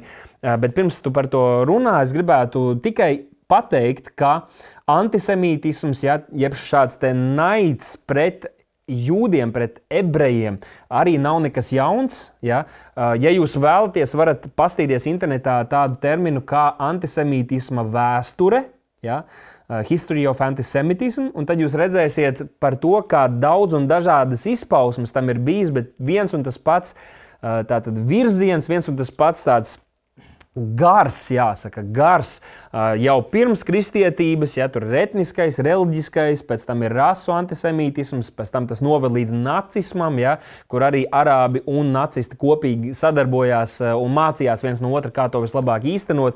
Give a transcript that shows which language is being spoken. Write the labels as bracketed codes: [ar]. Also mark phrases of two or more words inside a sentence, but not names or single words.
[lv] Bet pirms tu par to runā, es gribētu tikai pateikt, ka antisemītisms, jeb šāds te naids pret jūdiem, pret ebrejiem, arī nav nekas jauns. Ja jūs vēlaties, varat pastīties internetā tādu terminu kā antisemītisma vēsture, ja? [en] History of Antisemitism, [lv] un tad jūs redzēsiet par to, kā daudz un dažādas izpausmes tam ir bijis, bet viens un tas pats tātad virziens, viens un tas pats tāds jāsaka, jau pirms kristietības, ja tur ir etniskais, reliģiskais, pēc tam ir rasu antisemītisms, pēc tam tas noved līdz nacismam, ja, kur arī arābi un nacisti kopīgi sadarbojās un mācījās viens no otra, kā to vislabāk īstenot.